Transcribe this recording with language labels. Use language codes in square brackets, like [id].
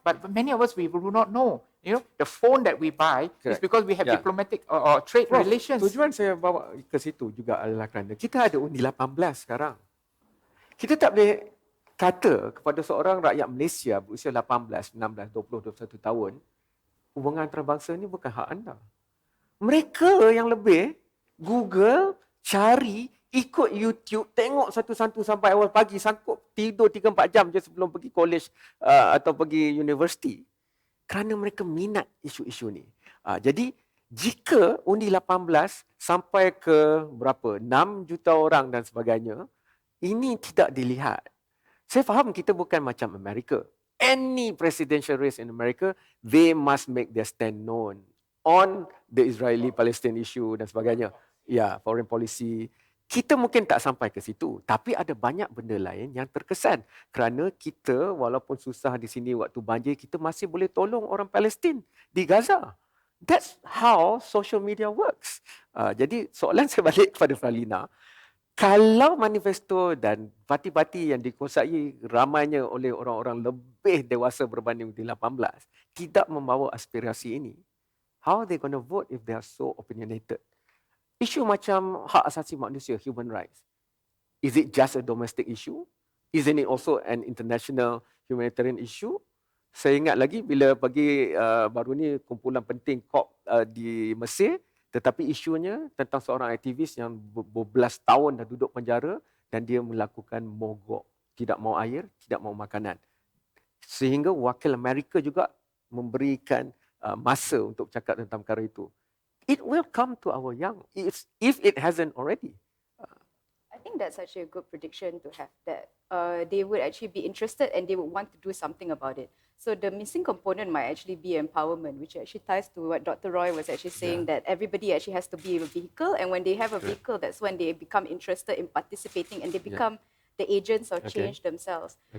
[en] But many of us, we do not know. You know, the phone that we buy is because we have diplomatic or trade relations. [ms] Tujuan saya bawa ke situ juga adalah kerana kita ada undi 18 sekarang. Kita tak boleh kata kepada seorang rakyat Malaysia berusia 18, 19, 20, 21 tahun, hubungan antarabangsa ni bukan hak anda. Mereka yang lebih Google, cari ikut YouTube, tengok satu-satu sampai awal pagi, sanggup tidur 3-4 jam je sebelum pergi college atau pergi universiti. Kerana mereka minat isu-isu ni. Jadi, jika undi 18 sampai ke berapa, 6 juta orang dan sebagainya, ini tidak dilihat. Saya faham kita bukan macam Amerika. [en] Any presidential race in America, they must make their stand known on the Israeli-Palestine issue [ms] dan sebagainya. [en] Ya, foreign policy. [ms] Kita mungkin tak sampai ke situ, tapi ada banyak benda lain yang terkesan. Kerana kita, walaupun susah di sini waktu banjir, kita masih boleh tolong orang Palestin di Gaza. [en] That's how social media works. [ms] Jadi soalan saya balik kepada Fralina. Kalau manifesto dan parti-parti yang dikuasai ramainya oleh orang-orang lebih dewasa berbanding di 18 tidak membawa aspirasi ini, [en] how are they going to vote if they are so opinionated? [ms] Isu macam hak asasi manusia, [en] human rights, is it just a domestic issue? Isn't it also an international humanitarian issue? [ms] Saya ingat lagi bila pagi baru ni kumpulan penting COP di Mesir, tetapi isunya tentang seorang aktivis yang berbelas tahun dah duduk penjara dan dia melakukan mogok, tidak mau air, tidak mau makanan. Sehingga wakil Amerika juga memberikan masa untuk cakap tentang perkara itu. [en] It will come to our young, if it hasn't already. I think that's actually a good prediction to have, that they would actually be interested and they would want to do something about it. So the missing component might actually be empowerment, which actually ties to what Dr. Roy was actually saying, that everybody actually has to be a vehicle, and when they have a vehicle, that's when they become interested in participating and they become the agents of change themselves.